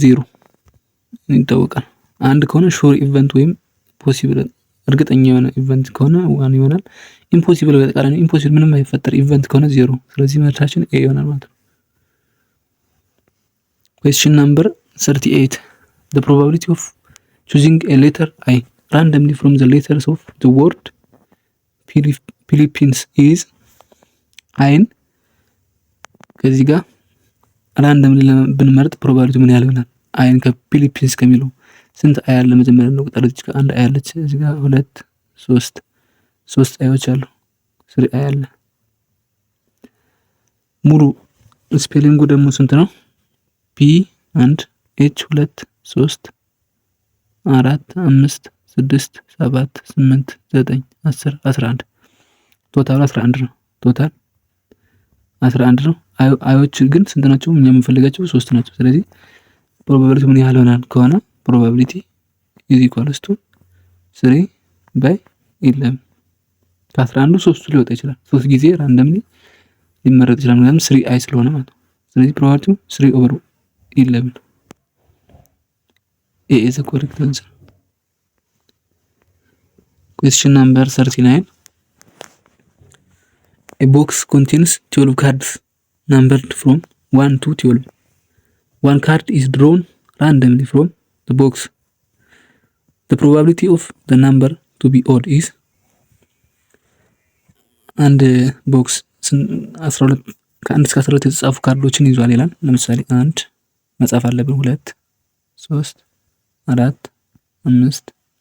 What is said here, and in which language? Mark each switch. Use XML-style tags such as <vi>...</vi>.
<am>0 ይታወቃል። አንድ ከሆነ ሹር ኢቨንት ወይም ፖሲብል እርግጠኛ የሆነ ኢቨንት ከሆነ 1 ይሆናል። ኢምፖሲብል በተቃራኒ ኢምፖሲብል ምንም የማይፈጠር ኢቨንት ከሆነ 0። ስለዚህ መልሳችን ኤ ይሆናል ማለት ነው።</am> <en>Question number 38. The probability of choosing a letter I randomly from the letters of the word Philippines is</en> <am>አይን ከዚህ ጋር ራንደምሊ ብንመርጥ ፕሮባቢሊቲ ምን ያህል ይሆናል? አይን ከፊሊፒንስ ከሚለው ስንት አይ አለ? መጀመሪያ ነው ቁጥር እዚህ ጋር አንድ አይ አለች። እዚህ ጋር 2 3 አይዎች አሉ። 3 አይ አለ። ሙሉ ስፔሊንጉ ደግሞ ስንት ነው? ፒ 1 ኤች 2 3 4 5 6 7 8 9 10 11 ቶታል 11 ነው። ቶታል 11 ነው። አይዎች ግን ስንት ናቸው? እኛ የምንፈልጋቸው 3 ናቸው። ስለዚህ ፕሮባቢሊቲ ምን ያህል ይሆናል ከሆነ ፕሮባቢሊቲ ኢዝ ኢኳልስ ቱ 3/11 ከ11 3 ሊወጣ ይችላል። 3 ጊዜ ራንደምሊ ሊመረጥ ይችላል። ምክንያቱም 3 አይ ስለሆነ ማለት ነው። ስለዚህ ፕሮባቢሊቲው 3/11 ኤ ኢዝ ዘ ኮሬክት አንሰር።</am> <en>Question number 39. A box contains 12 cards numbered from 1 to 12. One card is drawn randomly from the box. The probability of the number to be odd is</en> <am>አንድ ቦክስ 12 ከ1 እስከ 12 የተጻፉ ካርዶችን ይዟል ይላል። ለምሳሌ 1 መጻፍ አለብን፣ 2 3 4 5</am>